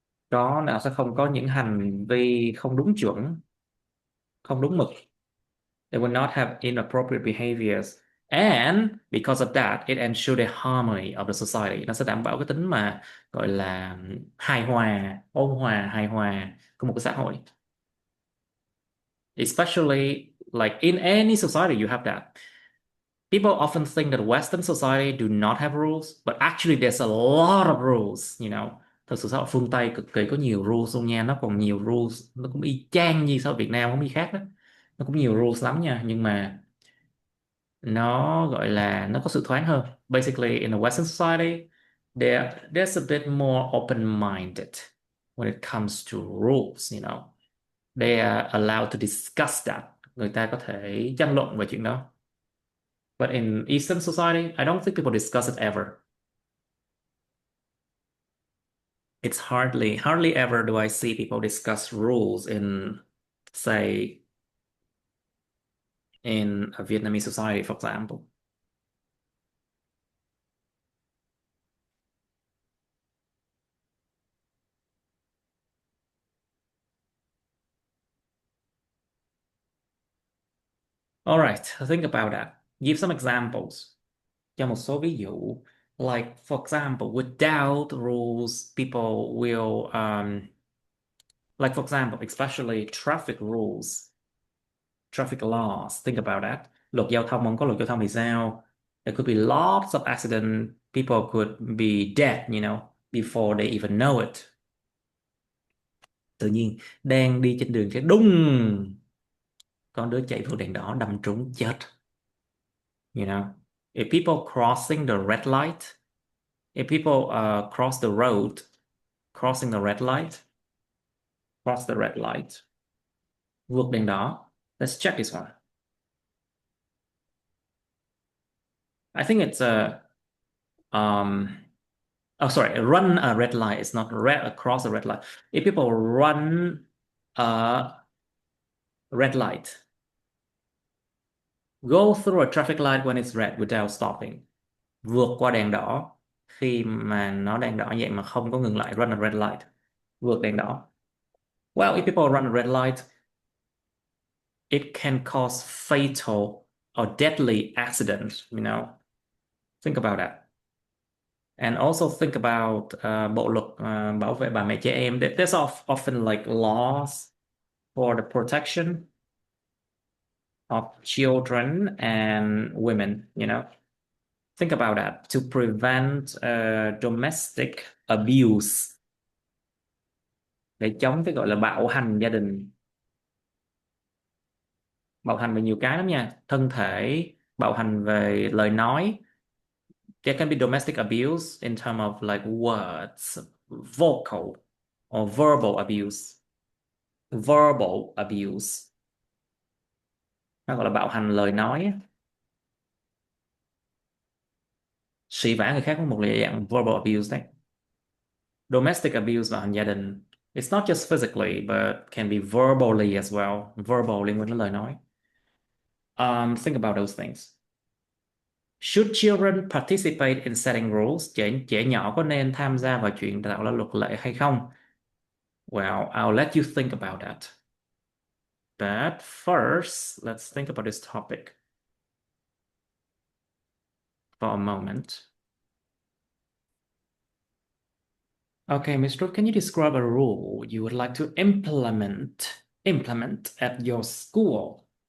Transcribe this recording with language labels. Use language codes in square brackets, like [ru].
[vi] Đó là sẽ không có những hành vi không đúng chuẩn, không đúng mực. [en] They will not have inappropriate behaviors. And because of that, it ensures the harmony of the society. [vi] Nó sẽ đảm bảo cái tính mà gọi là hài hòa, ôn hòa, hài hòa của một cái xã hội. [en] Especially like in any society you have that. People often think that Western society do not have rules, but actually there's a lot of rules, you know. [vi] Thật sự xã hội phương Tây cực kỳ có nhiều rules luôn nha, nó còn nhiều rules, nó cũng y chang như xã hội Việt Nam, không gì khác đó. Nó cũng nhiều rules lắm nha, nhưng mà nó gọi là nó có sự thoáng hơn. [en] Basically in a Western society, there's a bit more open-minded when it comes to rules, you know. They are allowed to discuss that. [vi] Người ta có thể tranh luận về chuyện đó. [en] But in Eastern society, I don't think people discuss it ever. It's hardly ever do I see people discuss rules in, say, in a Vietnamese society, for example. All right, think about that. Give some examples. [vi] Cho một số ví dụ. [en] Like, for example, without rules, people will, like, for example, especially traffic rules, traffic laws. Think about that. [vi] Luật giao thông, không có luật giao thông thì sao? [en] There could be lots of accidents. People could be dead, you know, before they even know it. [vi] Tự nhiên đang đi trên đường cái đùng, con đứa chạy vượt đèn đỏ đâm trúng chết. [en] You know, if people crossing the red light, if people cross the road, crossing the red light, cross the red light, [vi] vượt đèn đỏ. [en] Let's check this one. I think it's oh, sorry, run a red light. It's not cross a red light. If people run a red light, go through a traffic light when it's red without stopping, [vi] vượt qua đèn đỏ khi mà nó đang đỏ vậy mà không có ngừng lại, [en] run a red light, [vi] vượt đèn đỏ. [en] Well, if people run a red light, it can cause fatal or deadly accidents, Think about that. And also think about [vi] bộ luật bảo vệ bà mẹ trẻ em. [en] There's often like laws for the protection of children and women. Think about that to prevent domestic abuse, [vi] để chống cái gọi là bạo hành gia đình. Bạo hành về nhiều cái lắm nha, thân thể, bạo hành về lời nói. [en] There can be domestic abuse in terms of like words, vocal or verbal abuse. Verbal abuse, [vi] nó gọi là bạo hành lời nói. Sỉ vả người khác có một dạng verbal abuse đấy. [en] Domestic abuse, [vi] bạo hành gia đình, [en] it's not just physically but can be verbally as well. [vi] Verbal liên quan đến lời nói. [en] Think about those things. Should children participate in setting rules? [vi] Trẻ nhỏ có nên tham gia vào chuyện tạo ra luật lệ hay không? [en] Well, I'll let you think about that. But first, let's think about this topic for a moment. Okay, Ms. Ruth, can you describe a rule you would like to implement at your school?